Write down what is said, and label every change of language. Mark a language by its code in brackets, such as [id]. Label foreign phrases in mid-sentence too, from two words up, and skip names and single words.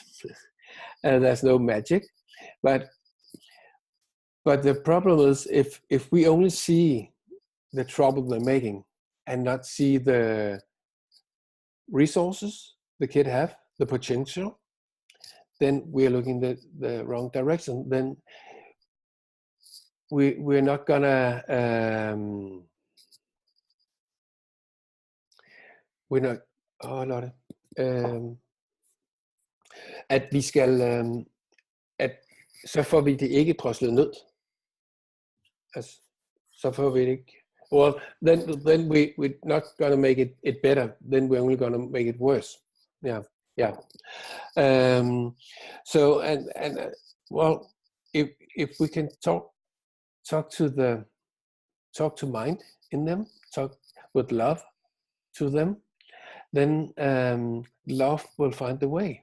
[en] And there's no magic, but the problem is if we only see the trouble they're making and not see the resources the kid have, the potential, then we're looking the wrong direction. Then we're not gonna we're not [da] Lotte, at vi skal at så får vi det ikke droslet ned. Altså, så får vi det ikke. [en] Well, then we're not gonna make it better. Then we're only gonna make it worse. Yeah. So and well, if we can talk to mind in them, talk with love to them, then love will find the way.